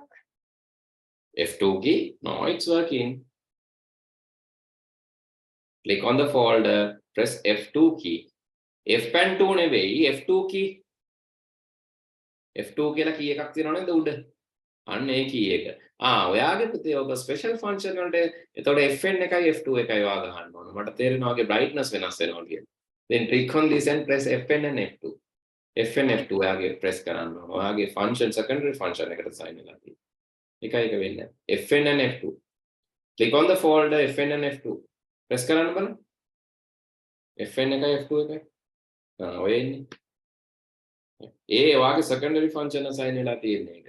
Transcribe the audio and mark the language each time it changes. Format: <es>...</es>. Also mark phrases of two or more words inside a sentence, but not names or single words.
<en>F2 key. No, it's working. Click on the folder, press F2 key.</en> <si>F pen 2 නෙවෙයි F2 key. F2 කියලා key එකක් තියෙනව නේද උඩ? අන්න ඒ key එක. ඔයාගේ පුතේ ඔබ</si> <en>special function</en> <si>වලට එතකොට Fn එකයි F2 එකයි ඔයා ගහන්න ඕන. මට තේරෙනවා වගේ brightness වෙනස් වෙනවා කියලා.</si> <en>Then click on this and press Fn and F2.</en> <si>Fn F2 ඔයාගේ press කරන්න ඕන. ඔයාගේ</si> <en>function secondary function</en> <si>එකට assign වෙලා තියෙනවා. එකයි එක වෙන්නේ. Fn and F2.</si> <en>Click on the folder Fn and F2.</en> <si>Press කරන්න බලන්න. Fn එකයි F2 එකයි. ඔය එන්නේ. ඔයාගේ</si> <en>secondary function</en> <si>assign වෙලා තියෙන එක.</si>